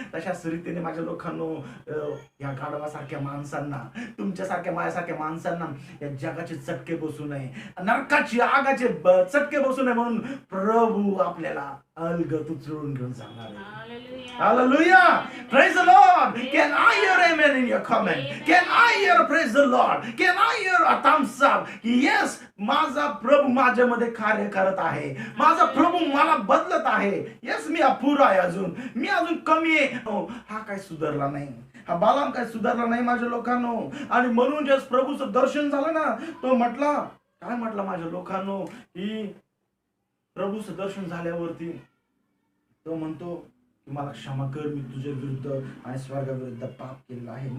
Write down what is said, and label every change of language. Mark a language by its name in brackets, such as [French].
[Marathi] तशाच रीतीने माझ्या लोकांनो या गाढवासारख्या माणसांना, तुमच्यासारख्या माझ्यासारख्या माणसांना या जगाचे चटके बसू नये, नरकाची आगाचे चटके बसू नये म्हणून प्रभू आपल्याला अलगद उचलून घेऊन जाणार आहे. [English] Hallelujah. Praise the Lord. Can I hear amen in your comment? Can I hear praise the Lord? Can I hear a thumbs up? [Marathi] Yes, माझा प्रभू माझ्यामध्ये कार्य करत आहे, माझा प्रभू मला बदलत आहे. येस, मी अपुरा आहे, मी अजून कमी आहे. हा काय सुधारला नाही, हा बालाम काय सुधारला नाही माझ्या लोकांनो. आणि म्हणून ज्या प्रभूचं दर्शन झालं ना, तो म्हटला काय म्हटला माझ्या लोकांनो, की प्रभूचं दर्शन झाल्यावरती तो म्हणतो की मला क्षमा कर, मी तुझ्या विरुद्ध आणि स्वर्गाविरुद्ध पाप केलेलं आहे.